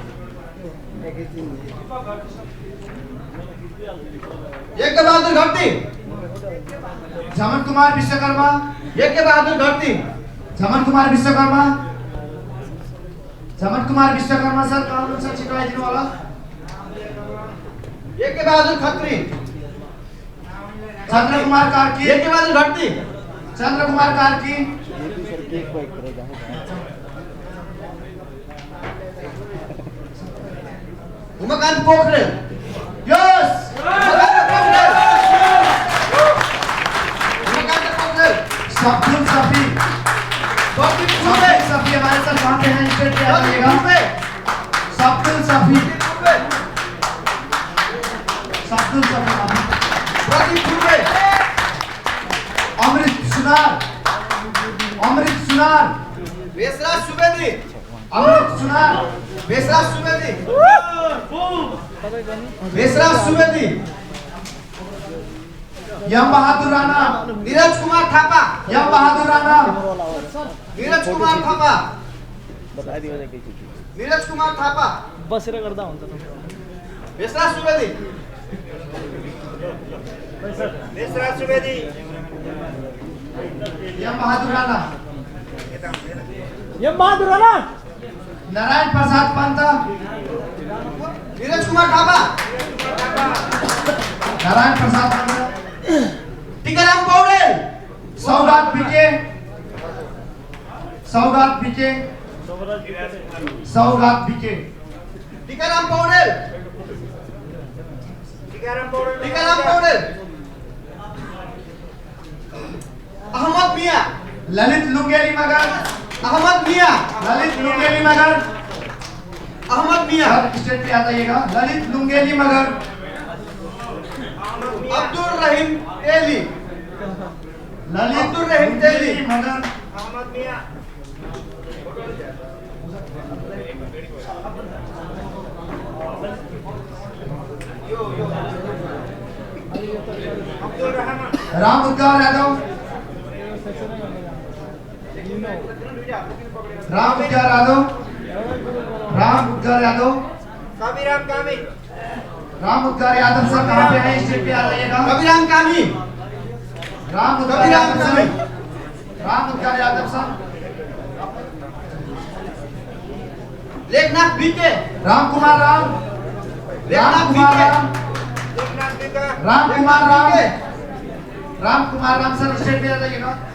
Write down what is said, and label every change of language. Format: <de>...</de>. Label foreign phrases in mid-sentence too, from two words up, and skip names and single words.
<ne>यज्ञ बहादुर घट्टी, झमन कुमार विश्वकर्मा, यज्ञ बहादुर घट्टी, झमन कुमार विश्वकर्मा, झमन कुमार विश्वकर्मा सर कानून सर छिटवाइदिनु होला। यज्ञ बहादुर खत्री, चंद्र कुमार कार्की, यज्ञ बहादुर घट्टी, चंद्र कुमार कार्की, उमाकांत पोखरे, यस, उमाकांत पोखरे,</ne> <hi>सब्दुल सफी, सब्दुल सफी हमारे साथ वहाँ पे हैं, स्टेज पे आ जाइएगा। सब्दुल सफी, सब्दुल सफी, प्रदीप फुले, अमृत सुनार, अमृत सुनार, बेसराज सुवेदी, अमृत सुनार, बेसराज सुवेदी, बेसराज सुवेदी, यम बहादुर राणा, नीरज कुमार थापा, यम बहादुर राणा, नीरज कुमार थापा,</hi> <ne>बता दियो नीरज कुमार थापा, बसेर गर्दा हुन्छ त। बेसराज सुवेदी, बेसराज सुवेदी, यम बहादुर राणा, यम बहादुर राणा, नारायण प्रसाद पंत, नीरज कुमार थापा, नारायण प्रसाद पंत, टीकाराम पौडेल, सौगात बीके, सौगात बीके, सौगात बीके, टीकाराम पौडेल, टीकाराम पौडेल, अहमद मिया, ललित लुंगेली मगर, अहमद मिया, ललित लुंगेली मगर, अहमद मिया,</ne> <hi>स्टेज पे आ जाइएगा। ललित लुंगेली मगर, अब्दुल रहीम तेली, ललित अब्दुल रहीम तेली, लुंगेली मगर, अहमद मिया, राम उद्गार यादव, राम उद्गार यादव, राम उद्गार यादव। कबीराम कामी। राम उद्गार यादव सर कहाँ पे हैं? स्टेज पे आ जाइएगा। कबीराम कामी। राम उद्गार यादव सर। राम उद्गार यादव सर। लेखनाथ बीके। राम कुमार राम। राम कुमार राम। राम कुमार राम। राम कुमार राम सर स्टेज पे आ जाइएगा।</hi>